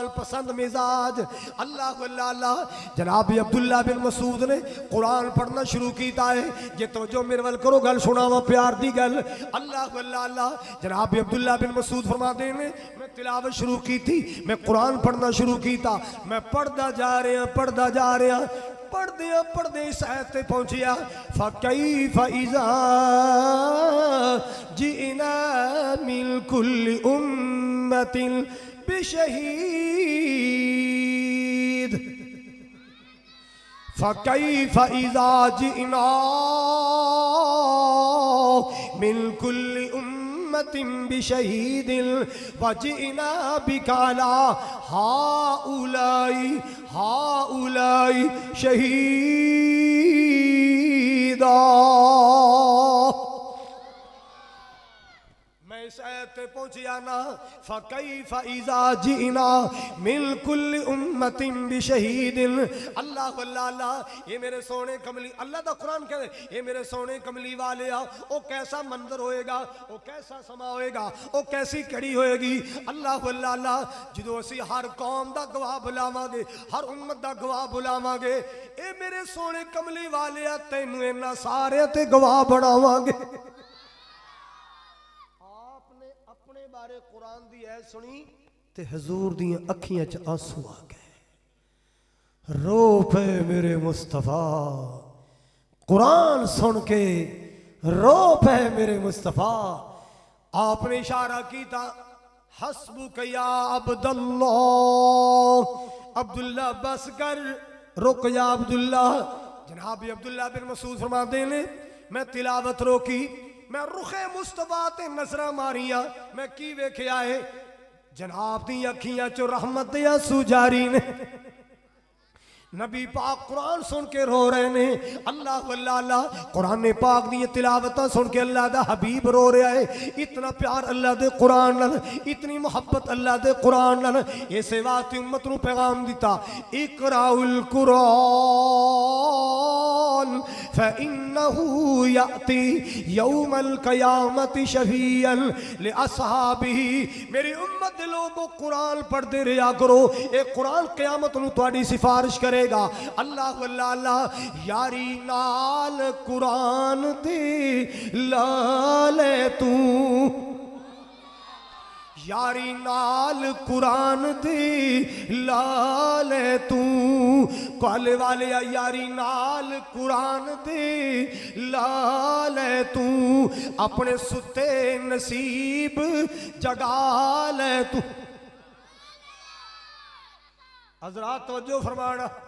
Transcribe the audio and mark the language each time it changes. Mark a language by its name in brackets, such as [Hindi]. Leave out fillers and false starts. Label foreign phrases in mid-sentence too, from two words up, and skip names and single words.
[Punjabi] پسند مزاج اللہ اللہ جناب عبداللہ بن مسعود نے قرآن پڑھنا شروع کیتا ہے یہ توجہ میرے ول کرو گل سناواں پیار دی گل اللہ اللہ جناب عبداللہ بن مسعود [Urdu] فرماتے ہیں میں تلاوت شروع کی تھی [Punjabi] میں قرآن پڑھنا شروع کیتا میں پڑھدا جا رہا پڑھ دے اس آیت تے پہنچیا [Arabic] فَكَيْفَ إِذَا جِئْنَا مِنْ كُلِّ أُمَّةٍ بِشَهِيدٍ فَكَيْفَ إِذَا جِئْنَا مِنْ كُلِّ أُمَّةٍ بشهيد وجئنا بك على هؤلاء شهيدا [Punjabi] میں اس آیت پہ پہنچیا نا [Arabic] فَكَيْفَ إِذَا جِئْنَا مِنْ كُلِّ أُمَّةٍ بِشَهِيدٍ [Punjabi] اللہ اللہ یہ میرے سونے کملی اللہ دا قرآن کہہ دے یہ میرے سونے کملی والے او کیسا منظر ہوئے گا او کیسا سما ہوئے گا او کیسی کڑی ہوئے گی اللہ اللہ جدو اسی ہر قوم دا گواہ بلاواں گے ہر امت دا گواہ بلاواں گے اے میرے سونے کملی والے تینوں انہاں سارے تے گواہ بناواں گے بارے قرآن دی ہے سنی تے حضور دیاں اکھیاں چ آنسو آ گئے رو پے میرے مصطفیٰ قرآن سن کے رو پے میرے مصطفیٰ آپ نے اشارہ کیتا [Arabic] حسبک یا عبداللہ [Punjabi] عبداللہ بس کر رک یا عبداللہ جناب عبداللہ بن مسعود فرماتے ہیں میں تلاوت روکی میں رخ مصطفیٰ تے نظرہ ماریاں میں کی ویکھیا ہے جناب دی اکھیاں چو رحمت یا سجاری نے نبی پاک قرآن سن کے رو رہے نے اللہ اللہ قرآن پاک دی تلاوتاں سن کے اللہ دا حبیب رو رہا ہے اتنا پیار اللہ دے قرآن نال اتنی محبت اللہ دے قرآن نال یہ سیواتی امت نو پیغام دیتا اقرأ [Arabic] القرآن فإنه يأتي يوم القيامة شفيعا لأصحابه [Punjabi] میری امت دے لوگوں قرآن پڑھ دے رہا کرو اے قرآن قیامت نو تواڈی سفارش کرے گا اللہ اللہ یاری نال قرآن دے لالے تو یاری نال قرآن دے لالے تو کالے والے یاری نال قرآن دے لالے تو اپنے ستے نصیب جگا لے تو حضرات توجہ فرمانا